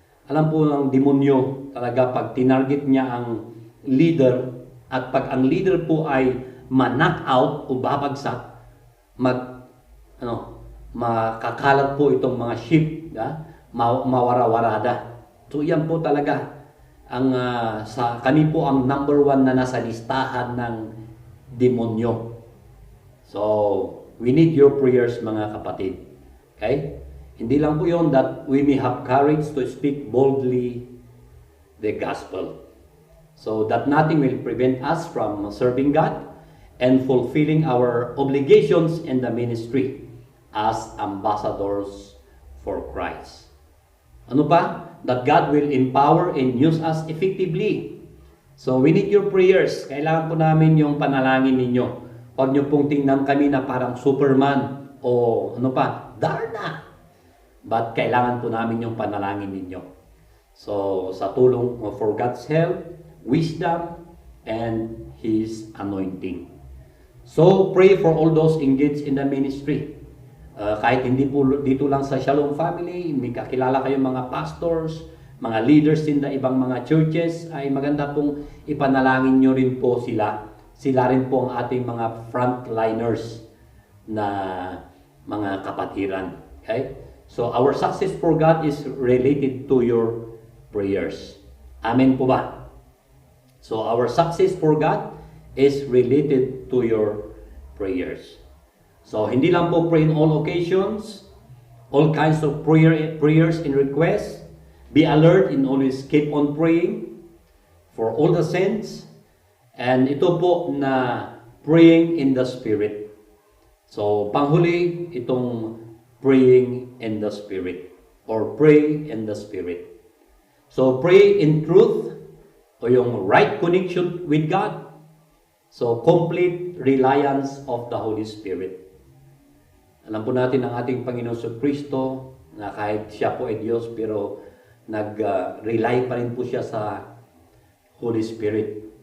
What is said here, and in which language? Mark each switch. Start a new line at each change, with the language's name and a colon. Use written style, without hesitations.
Filipino: Alam po ng demonyo talaga pag tinarget niya ang leader at pag ang leader po ay ma-knock out o babagsak, makakalat po itong mga sheep, mawara-warada. So yan po talaga ang kami po ang number 1 na nasa listahan ng demonyo.
English: So we need your prayers
Filipino: mga kapatid.
English: Okay?
Filipino: Hindi lang po yun
English: that we may have courage to speak boldly the gospel. So that nothing will prevent us from serving God and fulfilling our obligations in the ministry as ambassadors for Christ.
Filipino: Ano pa?
English: That God will empower and use us effectively. So we need your prayers.
Filipino: Kailangan po namin yung panalangin ninyo. Huwag nyo pong tingnan kami na parang Superman o Darna. But kailangan po namin yung panalangin ninyo. So sa tulong
English: for God's help, wisdom, and His anointing. So pray for all those engaged in the ministry.
Filipino: Kahit hindi po dito lang sa Shalom Family, may kakilala kayong mga pastors, mga leaders in the ibang mga churches, ay maganda pong ipanalangin nyo rin po sila. Sila rin po ang ating mga frontliners na mga kapatiran. Okay?
English: So our success for God is related to your prayers.
Filipino: Amen po ba?
English: So our success for God is related to your prayers. So
Filipino: hindi lang po
English: pray in all occasions, all kinds of prayers and requests. Be alert and always keep on praying for all the saints. And
Filipino: ito po na
English: praying in the Spirit. So,
Filipino: panghuli, itong
English: praying in the Spirit or pray in the Spirit. So, pray in truth
Filipino: o yung
English: right connection with God. So, complete reliance of the Holy Spirit.
Filipino: Alam po natin ang ating Panginoon sa Kristo na kahit siya po ay Diyos pero nag-rely pa rin po siya sa Holy Spirit.